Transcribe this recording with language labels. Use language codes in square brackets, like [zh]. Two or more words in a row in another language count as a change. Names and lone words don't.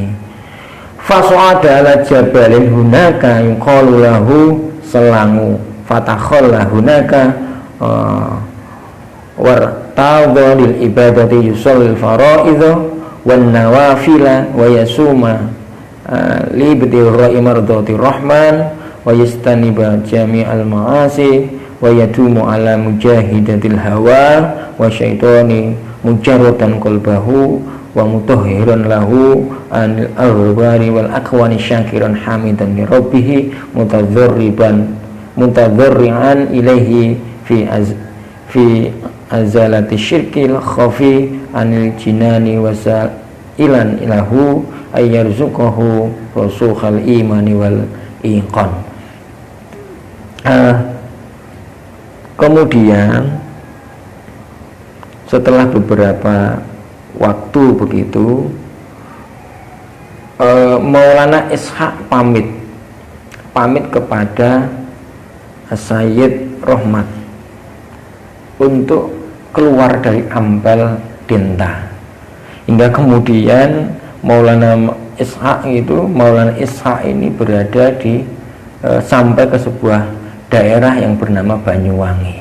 [ar] فصعد على جبل هناك يقال له Selangu فتخلى هناك وارتضى للعبادة يصلي الفرائض و النوافل ويصوم لابتغاء مرضاة الرحمن ويجتنب جميع المعاصي ويدوم على مجاهدة الهوى والشيطان مجردا قلبه ومطهرا له عن الأغيار والأكوان شاكرا حامدا لربه متضرعا إليه في إزالة الشرك الخفي عن الجنان وسائلا إياه أن يرزقه رسوخ الإيمان والإيقان. [id] Kemudian setelah beberapa waktu begitu, Maulana Ishaq pamit kepada Sayyid Rohmat untuk keluar dari Ampel Dinta, hingga kemudian Maulana Ishaq ini berada di sampai ke sebuah daerah yang bernama Banyuwangi.